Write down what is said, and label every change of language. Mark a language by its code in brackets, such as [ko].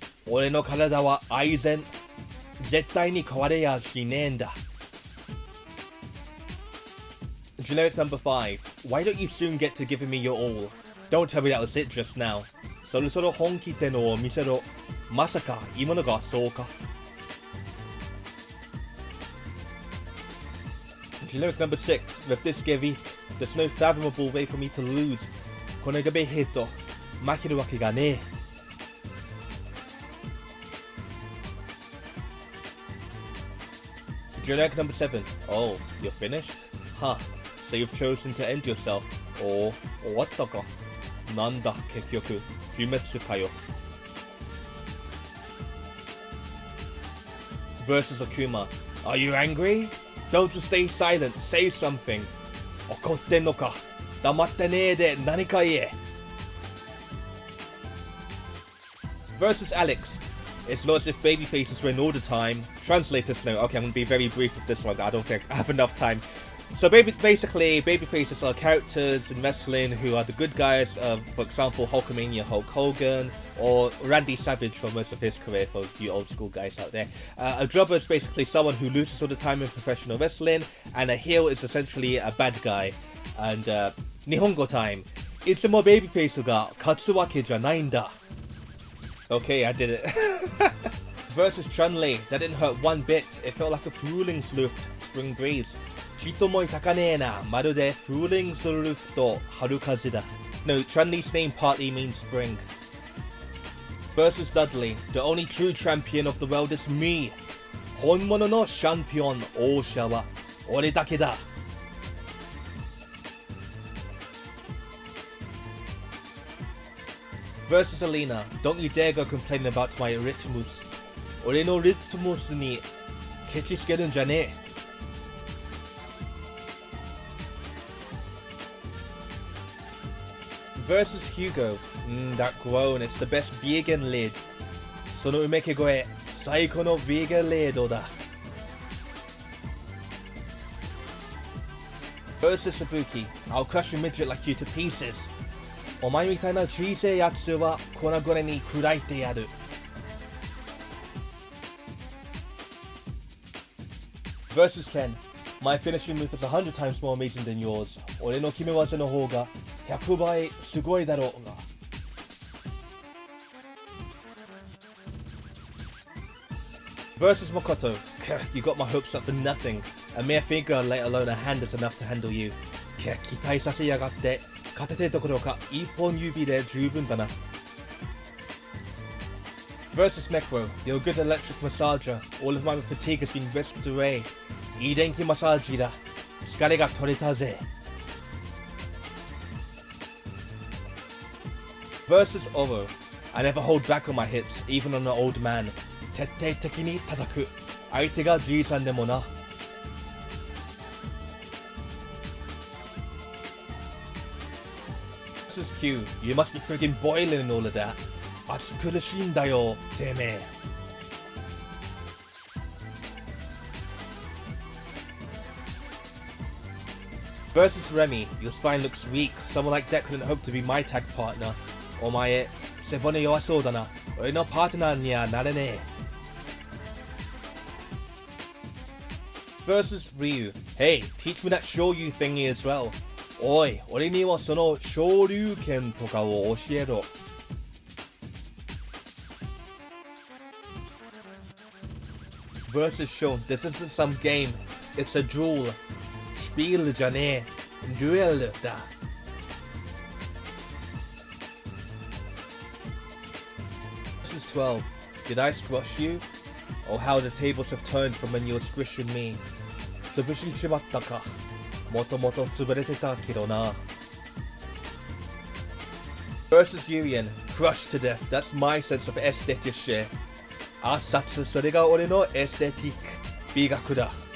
[ja] 俺の体は Eisen. 絶対に壊れやしねえんだ。 [en] Generic number 5. Why don't you soon get to giving me your all? Don't tell me that was it just now. [ja] そろそろ本気ってのを見せろ。まさか今のがそうか。 [en] Generic number 6. With this Gevit, there's no fathomable way for me to lose. [ja] このガベヘッド、負けるわけがねえ。 [en] Generic number 7. Oh, you're finished? Huh. So you've chosen to end yourself. [ja] お、終わったか。なんだ、結局。自滅かよ。 [en] Versus Akuma. Are you angry? Don't just stay silent. Say something. [ja] 怒ってんのか。黙ってねえで何か言え。 [en] Versus Alex. It's not as if babyfaces win all the time. Translator's note. Okay, I'm going to be very brief with this one. I don't think I have enough time. So basically, babyfaces are characters in wrestling who are the good guys. For example, Hulkamania Hulk Hogan or Randy Savage for most of his career, for you old school guys out there. A jobber is basically someone who loses all the time in professional wrestling, and a heel is essentially a bad guy. And Nihongo time. [ja] いつも babyface が勝つわけじゃないんだ. [en] Okay, I did it. Versus Chun-Li. That didn't hurt one bit. It felt like a Frühlingsluft, spring breeze. [ja] ちっとも痛かねえな。まるで Frühlingsluft と春風だ. [en] No, Chun-Li's name partly means spring. Versus Dudley. The only true champion of the world is me. [ja] 本物のチャンピオン王者は俺だけだ. [en] Versus Elena. Don't you dare go complaining about my rhythmus. [ja] 俺のリズムスにケチつけるんじゃねえ。 [en] Versus Hugo. That groan. It's the best vegan lead. [ja] そのうめき声。最高の vegan lead だ。 [en] Versus Ibuki. I'll crush a midget like you to pieces. [ja] お前みたいな小さいやつは粉々に砕いてやる。 [en] Versus Ken. My finishing move is 100 times more amazing than yours. [ja] 俺の決め技の方が100倍すごいだろうが。 [en] Versus Makoto. You got my hopes up for nothing. A mere finger, let alone a hand, is enough to handle you. [ja] 期待させやがって。片手どころか一本指で十分だな。 [en] Versus Necro. You're a good electric massager. All of my fatigue has been whisked away. [ja] いい電気マッサージだ。疲れが取れたぜ。 [en] Versus Oro. I never hold back on my hits, even on an old man. [ja] 徹底的に叩く。相手がじいさんでもな。 [en] Versus Q. You must be friggin' boiling and all of that. [ja] 暑苦しいんだよ、てめえ。 [en] Versus Remy. Your spine looks weak. Someone like that couldn't hope to be my tag partner. [ja] お前、背骨弱そうだな。俺のパートナーにはなれねえ。 [en] Versus Ryu. Hey, teach me that Shoryu thingy as well. [ja] おい、俺にはその昇竜拳とかを教えろ。 [en] Versus Sean. This isn't some game. It's a duel. [ja] スピールじゃねえ。デュエルだ。 [en] Versus 12. Did I squash you? Oh, how the tables have turned from when you were squishing me. [ja] 潰しちまったか。もともと潰れてたけどな。 [en] Versus Urien. Crushed to death. That's my sense of aesthetic shit. [ja] 圧殺、それが俺のエステティック、美学だ。